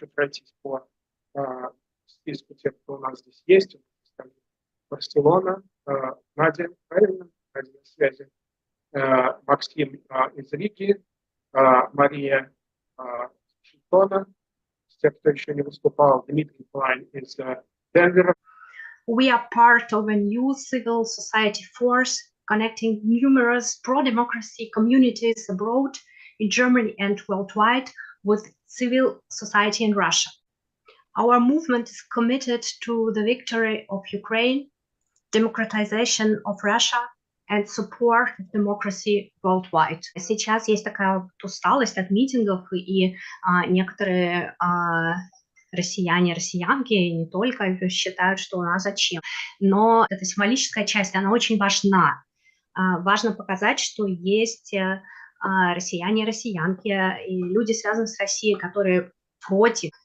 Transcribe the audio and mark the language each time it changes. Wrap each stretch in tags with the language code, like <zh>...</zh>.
<ru>Хочу пройтись по списку тех, кто у нас здесь есть. Барселона, Надя, правильно? Надя на связи. Максим из Риги, Мария Шитона, те, кто еще не выступал, Дмитрий Клайн из Денвера.</ru> <en>We are part of a new civil society force connecting numerous pro-democracy communities abroad in Germany and worldwide with civil society in Russia. Our movement is committed to the victory of Ukraine, democratization of Russia and support democracy worldwide.</en> <ru>Сейчас есть такая усталость от митингов, и некоторые россияне, россиянки, и не только, считают, что у нас зачем. Но эта символическая часть, она очень важна. Важно показать, что есть россияне, россиянки и люди, связанные с Россией, которые против</ru>